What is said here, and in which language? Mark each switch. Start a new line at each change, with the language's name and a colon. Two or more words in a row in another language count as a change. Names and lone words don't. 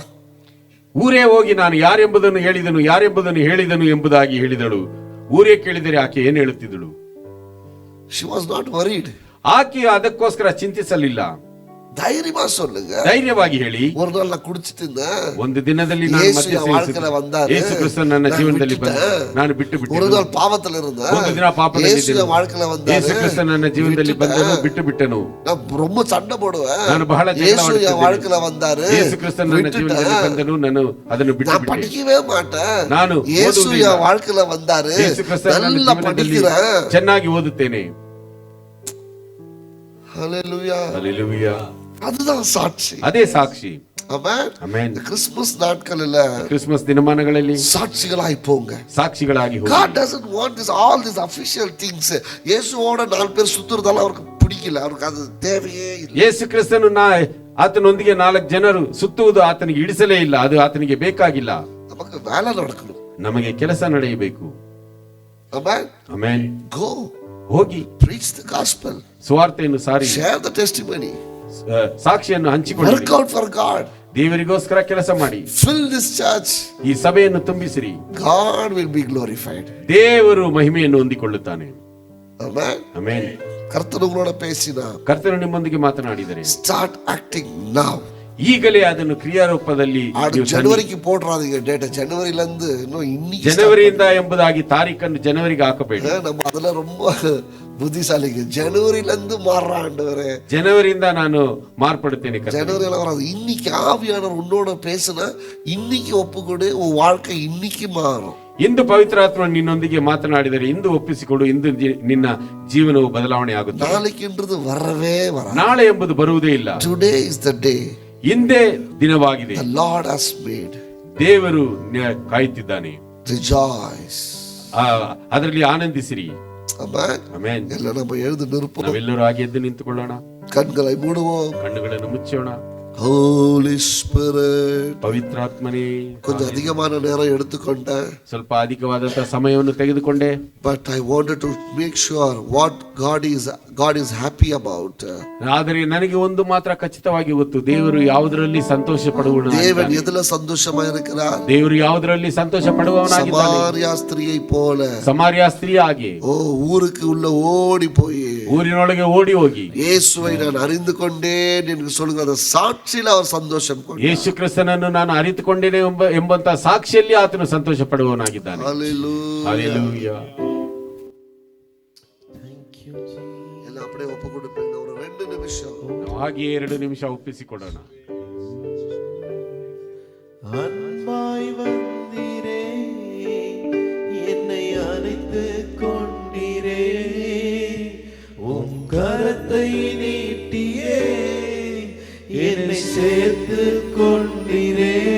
Kannada: ಊರೇ ಹೋಗಿ ನಾನು ಯಾರೆಂಬುದನ್ನು ಹೇಳಿದನು ಎಂಬುದಾಗಿ ಹೇಳಿದಳು. ಊರೇ ಕೇಳಿದರೆ ಆಕೆ ಏನು ಹೇಳುತ್ತಿದ್ದಳು?
English: She was not worried.
Kannada: ಆಕೆ ಅದಕ್ಕೋಸ್ಕರ ಚಿಂತಿಸಲಿಲ್ಲ.
Tamil: தைரியமா சொல்லுங்க,
Kannada: ಧೈರ್ಯವಾಗಿ ಹೇಳಿ,
Tamil: ஒரு நாள் நான் குடிச்சிட்டு இருந்தேன்,
Kannada: ಒಂದು ದಿನದಲ್ಲಿ ನಾನು
Tamil: இயேசு
Kannada: ಮದ್ಯ
Tamil: என் வாழ்க்கையில வந்தாரு,
Kannada: ಯೇಸು ಕ್ರಿಸ್ತನು ನನ್ನ ಜೀವನದಲ್ಲಿ ನಾನು ಬಿಟ್ಟು
Tamil: ஒரு
Kannada: ಬಿಟ್ಟೆ.
Tamil: நாள் பாவத்துல இருந்தேன்,
Kannada: ಒಂದು ದಿನ ಪಾಪದಲ್ಲಿ
Tamil: இயேசு என் வாழ்க்கையில வந்தாரு,
Kannada: ಯೇಸು ಕ್ರಿಸ್ತನು ನನ್ನ ಜೀವನದಲ್ಲಿ ಬಂದನು, ಬಿಟ್ಟು ಬಿಟ್ಟನು.
Tamil: நான் ரொம்ப சண்டை போடுவேன்,
Kannada: ನಾನು ಬಹಳ ಜಗಳ
Tamil: இயேசு என்
Kannada: ಮಾಡುತ್ತಿದ್ದೆ.
Tamil: வாழ்க்கையில வந்தாரு,
Kannada: ಯೇಸು ಕ್ರಿಸ್ತನು ನನ್ನ ಜೀವನದಲ್ಲಿ ಬಂದನು, ನಾನು ಅದನ್ನು ಬಿಟ್ಟು
Tamil: நான்
Kannada: ಬಿಟ್ಟೆ.
Tamil: படிக்கவே மாட்டேன்,
Kannada: ನಾನು
Tamil: இயேசு
Kannada: ಓದುವುದಿಲ್ಲ.
Tamil: என் வாழ்க்கையில வந்தாரு,
Kannada: ಯೇಸು ಕ್ರಿಸ್ತನು ನನ್ನ
Tamil: நல்லா
Kannada: ಜೀವನದಲ್ಲಿ
Tamil: படிக்கிறேன்.
Kannada: ಚೆನ್ನಾಗಿ ಓದುತ್ತೇನೆ.
Tamil: ஹல்லேலூயா.
Kannada: ಹಲ್ಲೆಲೂಯಾ.
Tamil: அதுதான் சாட்சி.
Kannada: ಅದೇ ಸಾಕ್ಷಿ.
Tamil: ஆமென்.
Kannada: ಆಮೆನ್.
Tamil: கிறிஸ்துமஸ் நாட்களில்
Kannada: ಕ್ರಿಸ್ಮಸ್ ದಿನಮಾನಗಳಲ್ಲಿ
Tamil: சாட்சிகளாய் போங்க.
Kannada: ಸಾಕ್ಷಿಗಳಾಗಿ ಹೋಗಿ.
English: God doesn't want this all these official things.
Tamil: இயேசுவோட 4 பேர் சுத்துறதால அவருக்கு பிடிக்கல, அவருக்கு அது தேவையே இல்லை.
Kannada: ಯೇಸು ಕ್ರಿಸ್ತನು ಆತನೊಂದಿಗೆ 4 ಜನರು ಸುತ್ತುವುದು ಆತನಿಗೆ ಇಡಿಸಲೇ ಇಲ್ಲ, ಅದು ಆತನಿಗೆ ಬೇಕಾಗಿಲ್ಲ.
Tamil: நமக்கு வேலை நடக்கணும்.
Kannada: ನಮಗೆ ಕೆಲಸ ನಡೆಯಬೇಕು.
English: Amen.
Kannada: ಆಮೆನ್.
English: Go.
Kannada: ಹೋಗಿ
English: Preach the gospel.
Kannada: ಸುವಾರ್ತೆಯನ್ನು ಸಾರಿ,
English: Share the testimony.
Kannada: ಸಾಕ್ಷಿಯನ್ನು ಹಂಚಿಕೊಳ್ಳಿ.
English: Work out for God.
Kannada: ದೇವರಿಗೋಸ್ಕರ ಕೆಲಸ ಮಾಡಿ.
English: Fill this church.
Kannada: ಈ ಸಭೆಯನ್ನು ತುಂಬಿಸಿರಿ.
English: God will be glorified.
Kannada: ದೇವರು ಮಹಿಮೆಯನ್ನು ಹೊಂದಿಕೊಳ್ಳುತ್ತಾನೆ.
English: Amen.
Kannada: ಆಮೆನ್.
Tamil: கர்த்தர் உங்களோட பேசினா,
Kannada: ಕರ್ತನು ನಿಮ್ಮೊಂದಿಗೆ ಮಾತನಾಡಿದರೆ
English: start acting now.
Kannada: ಈಗಲೇ ಅದನ್ನು ಕ್ರಿಯಾರೂಪದಲ್ಲಿ
Tamil: ಜನವರಿಗೆ போடுறாதீங்க டேட். ஜனவரில இருந்து இன்னும் இன்னைக்கு
Kannada: ಜನವರಿಯಿಂದ ಎಂಬುದಾಗಿ ತಾರೀಖನ್ನು ಜನವರಿಗೆ ಹಾಕಬೇಡಿ.
Tamil: நம்ம ಅದೆಲ್ಲ ரொம்ப புத்திசாலிங்க. ஜனவரில இருந்து மாறுற ஆண்டவரே,
Kannada: ಜನವರಿಯಿಂದ ನಾನು ಮಾರ್ಪಡುತ್ತೇನೆ.
Tamil: ஜனவரில வராது. இன்னைக்கு ஆவியானவர் உன்னோட பேசினா இன்னைக்கு ஒப்புக்கொடு, உன் வாழ்க்கை இன்னைக்கு மாறும்.
Kannada: ಇಂದು ಪವಿತ್ರಾತ್ಮ ನಿನ್ನೊಂದಿಗೆ ಮಾತನಾಡಿದರೆ ಇಂದು ಒಪ್ಪಿಸಿಕೊಡು, ಇಂದು ನಿನ್ನ ಜೀವನವು ಬದಲಾವಣೆ ಆಗುತ್ತದೆ.
Tamil: நாளைக்குன்றது வரவே வராது.
Kannada: ನಾಳೆ ಎಂಬುದು ಬರುವುದೇ ಇಲ್ಲ.
English: Today is the day
Kannada: ಇಂದೇ ದಿನವಾಗಿದೆ.
English: the Lord has made.
Kannada: ದೇವರು ಕಾಯುತ್ತಿದ್ದಾನೆ.
English: Rejoice.
Kannada: ಅದರಲ್ಲಿ ಆನಂದಿಸಿರಿ.
English: Amen.
Kannada: ಆಮೆನ್. ಎಲ್ಲ ನಮ್ಮ
Tamil: எழுந்து நிற்போம்.
Kannada: ನಾವೆಲ್ಲರೂ ಹಾಗೆ ಎದ್ದು ನಿಂತುಕೊಳ್ಳೋಣ.
Tamil: கண்களை மூடுவோம்.
Kannada: ಕಣ್ಣುಗಳನ್ನು ಮುಚ್ಚೋಣ.
English: Holy Spirit.
Kannada: ಪವಿತ್ರಾತ್ಮನೇ,
Tamil: கொஞ்சம் அதிகமான நேரம் எடுத்துக்கொண்டேன்.
Kannada: ಸ್ವಲ್ಪ ಅಧಿಕವಾದಂತಹ ಸಮಯವನ್ನು ತೆಗೆದುಕೊಂಡೆ.
English: But I wanted to make sure what God is happy about.
Kannada: ಆದರೆ ನನಗೆ ಒಂದು ಮಾತ್ರ ಖಚಿತವಾಗಿ ಗೊತ್ತು, ದೇವರು ಯಾವುದರಲ್ಲಿ ಸಂತೋಷ ಪಡುವವನಾಗಿದ್ದಾನೆ.
Tamil: தேவன் எதுல சந்தோஷமா இருக்கிறார்?
Kannada: ದೇವರು ಯಾವುದರಲ್ಲಿ ಸಂತೋಷ ಪಡುವವನಾಗಿದ್ದಾನೆ.
Tamil: சமாரியா ஸ்திரியை போல.
Kannada: ಸಮಾರ್ಯ ಸ್ತ್ರೀ ಹಾಗೆ
Tamil: ஊருக்கு உள்ள ஓடி போய்
Kannada: ಊರಿನೊಳಗೆ ಓಡಿ ಹೋಗಿ
Tamil: இயேசுவை நான் அறிந்து கொண்டேன் என்று சொல்லுகிற அந்த சாட்சியில் அவர் சந்தோஷம் கொண்டார்.
Kannada: ಯೇಸು ಕ್ರಿಸ್ತನನ್ನು ನಾನು ಅರಿತುಕೊಂಡೇನೆ ಎಂಬಂತ ಸಾಕ್ಷಿಯಲ್ಲಿ ಆತನು ಸಂತೋಷ ಪಡುವವನಾಗಿದ್ದಾನೆ. Hallelujah. ಎಲ್ಲ அப்படியே ಒಪ್ಪು ಕೊಡುತ್ತೇನೆ.
Tamil: ஒரு 2 நிமிஷம்
Kannada: ಹಾಗೆ 2 ನಿಮಿಷ ಒಪ್ಪಿಸಿಕೊಡೋಣ.
Tamil: அன்பாய் வந்தீரே, என்னை அணைத்து கொண்டீரே, உம் கரத்தை நீட்டியே என்னை சேர்த்து கொண்டீரே.